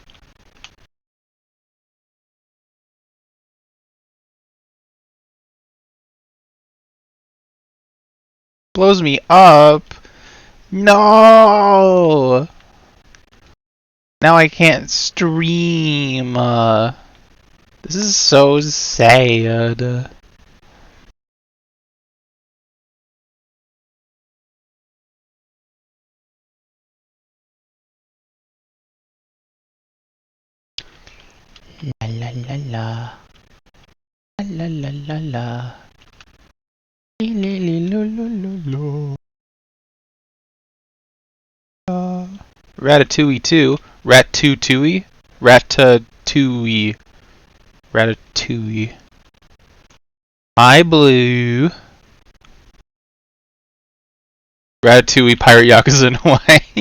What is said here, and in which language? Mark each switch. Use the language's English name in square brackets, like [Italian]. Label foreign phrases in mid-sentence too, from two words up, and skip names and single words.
[English] Blows me up. No. Now I can't stream. This is so sad. La la la la. La la la la. Li li lo lo lo lo. Ratatouille 2. Ratatouille. Ratatouille. Ratatouille. My blue. Ratatouille Pirate Yakuza in Hawaii.